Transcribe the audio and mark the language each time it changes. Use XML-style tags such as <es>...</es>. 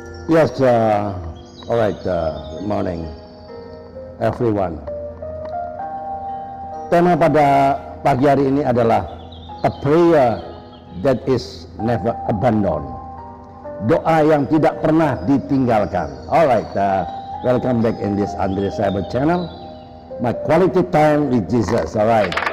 <en>Yes, all right, good morning everyone.</en> <id>Tema pada pagi hari ini adalah</id> <en>a prayer that is never abandoned.</en> <id>Doa yang tidak pernah ditinggalkan.</id> <en>All right, welcome back in this Andre Cyber channel. My quality time with Jesus, all right.</en>